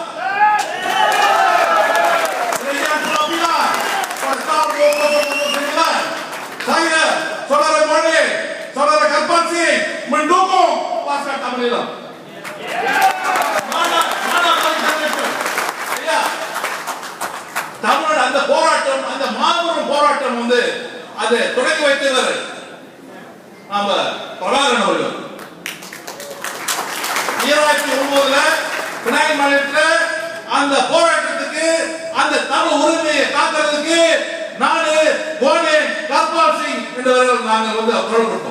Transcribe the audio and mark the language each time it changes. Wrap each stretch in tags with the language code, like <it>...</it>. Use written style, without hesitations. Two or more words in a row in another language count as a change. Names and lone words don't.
<ms>Kerajaan Pulau Pinang pada tahun 2009, saya, saudara Mone, saudara Karpan Singh mendukung pasal Tamilan. Mana barisan itu? Ya,</ms> <ta>தமிழ் அந்த போராட்டம், அந்த மாபெரும் போராட்டம் வந்து அதை தொடங்கி வைத்தவர் நாம பிரபாகரன் அவர்கள். 2009 பினாங்கி மாநிலத்தில் அந்த போராட்டத்துக்கு, அந்த தமிழ் உரிமையை காக்கிறதுக்கு நானு, கோனே, கர்பால் சிங் என்றவர்கள் நாங்கள் வந்து குரல் கொடுத்தோம்.</ta>